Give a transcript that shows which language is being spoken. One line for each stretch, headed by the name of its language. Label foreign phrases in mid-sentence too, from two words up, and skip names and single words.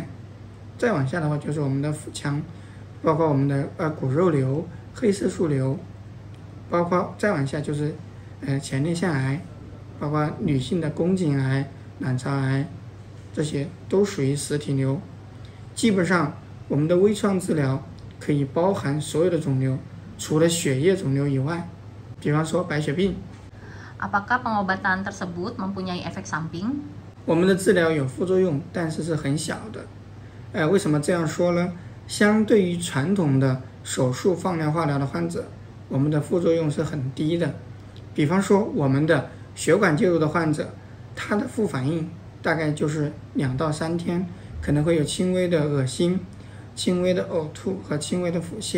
Chinese: 再往下的话就是我们的腹腔，包括我们的骨肉瘤、黑色素瘤，包括再往下就是前列腺癌，包括女性的宫颈癌、卵巢癌，这些都属于实体瘤。基本上我们的微创治疗可以包含所有的肿瘤，除了血液肿瘤以外，比方说白血病。
Indonesian: Apakah pengobatan tersebut mempunyai efek samping?
Chinese: 我们的治疗有副作用，但是是很小的。为什么这样说呢？相对于传统的手术放疗化疗的患者，我们的副作用是很低的。比方说我们的血管介入的患者，他的副反应大概就是2到3天，可能会有轻微的恶心、轻微的呕吐和轻微的腹泻。